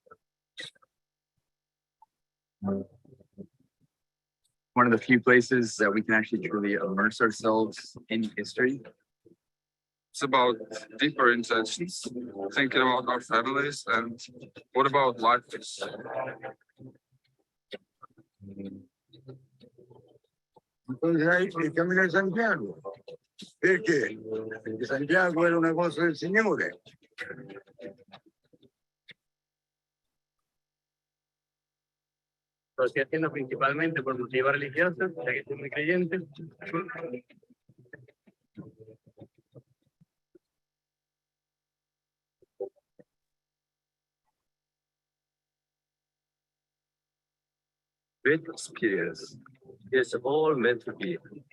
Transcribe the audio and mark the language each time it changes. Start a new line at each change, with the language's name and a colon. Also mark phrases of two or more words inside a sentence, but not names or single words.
English: One of the few places that we can actually truly immerse ourselves in history. It's about deeper intentions, thinking about our families and what about life is.
Italian: Il Camino di Santiago, perché? Perché Santiago era una cosa del Signore.
Spanish: Lo estoy haciendo principalmente por motivos religiosos, ya que soy muy creyente.
English: Great experience. It's all meant to be.